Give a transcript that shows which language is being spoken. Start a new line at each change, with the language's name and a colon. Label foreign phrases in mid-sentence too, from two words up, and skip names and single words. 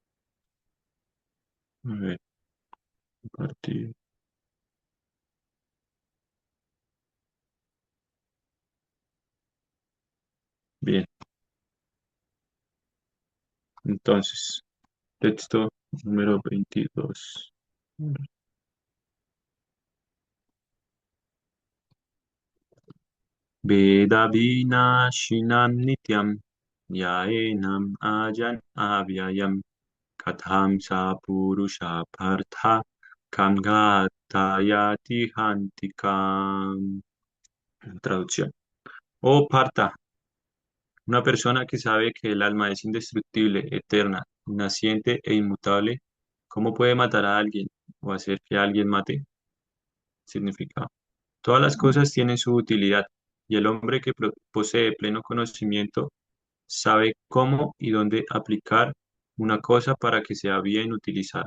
Spanish: A ver, compartir. Bien, entonces, texto número 22.
Sanskrit: Veda vinashinam nityam yaenam ajan avyayam katham sa purusha partha kamgatayati hantikam.
Spanish: Traducción. Oh Partha, una persona que sabe que el alma es indestructible, eterna, naciente e inmutable, ¿cómo puede matar a alguien o hacer que alguien mate? Significado. Todas las cosas tienen su utilidad y el hombre que posee pleno conocimiento sabe cómo y dónde aplicar una cosa para que sea bien utilizada.